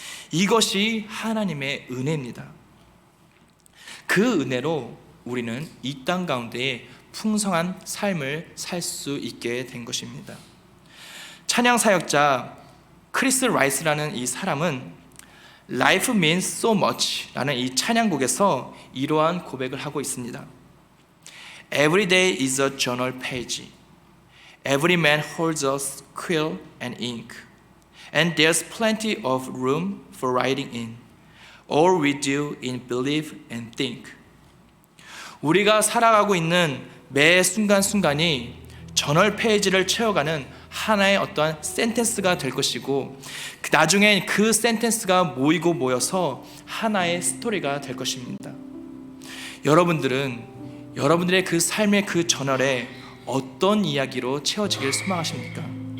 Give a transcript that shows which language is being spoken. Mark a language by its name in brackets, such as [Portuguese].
[Korean] 이것이 하나님의 은혜입니다. 그 은혜로 우리는 이 땅 가운데에 풍성한 삶을 살 수 있게 된 것입니다. 찬양 사역자 크리스 라이스라는 이 사람은 Life means so much 라는 이 찬양곡에서 이러한 고백을 하고 있습니다. [English] Every day is a journal page. Every man holds a quill and ink. And there's plenty of room for writing in. All we do is believe and think. [Korean] 우리가 살아가고 있는 매 순간순간이 저널 페이지를 채워가는 하나의 어떠한 센텐스가 될 것이고 나중엔 그 센텐스가 모이고 모여서 하나의 스토리가 될 것입니다. 여러분들은 여러분들의 그 삶의 그 저널에 어떤 이야기로 채워지길 소망하십니까?